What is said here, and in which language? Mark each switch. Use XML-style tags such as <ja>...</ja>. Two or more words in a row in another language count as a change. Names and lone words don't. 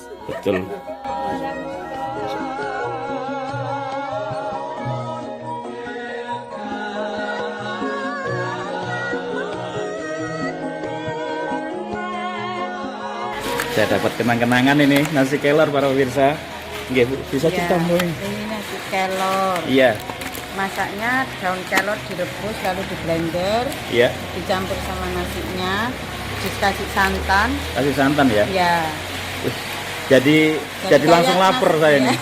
<id>Betul. Saya dapat kenang-kenangan ini nasi kelor para pemirsa. Nggih, Bu, bisa cerita Bu? Ini nasi kelor. Iya. Masaknya daun kelor direbus lalu di blender. Iya. Dicampur sama nasinya, dikasih santan. Kasih santan ya? Iya. Jadi langsung lapar saya nih.</id>